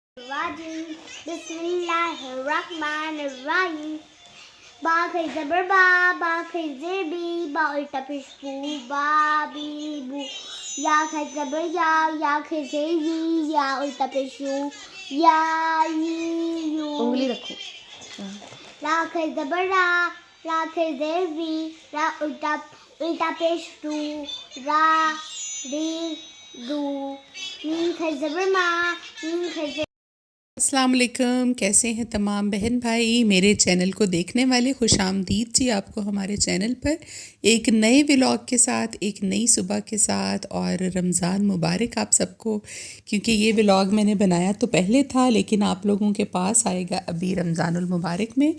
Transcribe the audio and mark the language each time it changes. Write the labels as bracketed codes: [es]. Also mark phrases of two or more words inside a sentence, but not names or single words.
[ar] الرجيم بسم الله الرحمن الرحيم [ur] با خیز زبر با خیز بی با الٹا پیش بو با بی بو یا خیز زبر یا خیز یا الٹا پیش یو یا یو انگلی رکھو. لا خیز زبر لا خیز بی را الٹا پیش رو را ری رو میم خیز زبر میم خیز. [ar] السلام علیکم. [ur] کیسے ہیں تمام بہن بھائی؟ میرے چینل کو دیکھنے والے خوش آمدید جی آپ کو ہمارے چینل پر ایک نئے ولاگ کے ساتھ، ایک نئی صبح کے ساتھ. اور رمضان مبارک آپ سب کو، کیونکہ یہ ولاگ میں نے بنایا تو پہلے تھا لیکن آپ لوگوں کے پاس آئے گا ابھی رمضان المبارک میں.